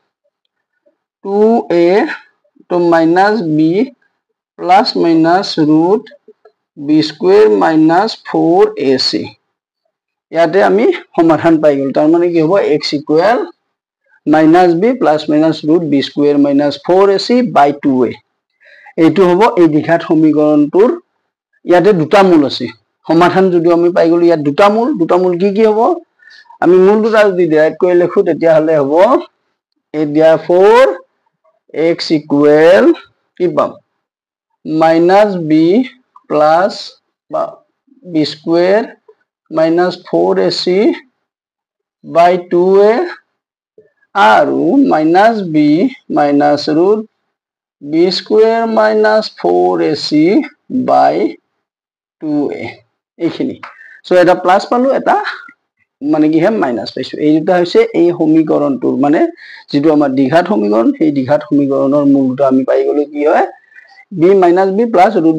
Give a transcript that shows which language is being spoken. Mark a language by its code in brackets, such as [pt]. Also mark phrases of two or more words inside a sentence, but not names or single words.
[en] 2a to minus b plus minus root b square minus 4ac [as] ইয়াতে আমি সমাধান পাই গল তাৰ মানে কি হ'ব [en] x equal minus b plus minus root b square minus 4ac by 2a [as] এইটো হ'ব এই দ্বিঘাত সমীকৰণটোৰ ইয়াতে দুটা মূল আছে সমাধান যদি আমি পাই গলো ইয়াত দুটা মূল কি হ'ব আমি মূল দুটা যদি ডিভাইড কৰি লিখো তেতিয়া হলে হ'ব [en] therefore x equal [as] কি পাম [en] minus b plus b square minus 4ac by 2a [as] আৰু minus [en] b minus root b square minus 4ac by 2a [as] এইখিনি সো এটা প্লাস পালো এটা মানে কি হে মাইনাস পাইছো এই দুটা হৈছে এই সমীকৰণটোৰ মানে যেটো আমাৰ দ্বিঘাত সমীকৰণ সেই দ্বিঘাত সমীকৰণৰ মূলটো আমি পাই গলো কি হয় [en] b minus b plus root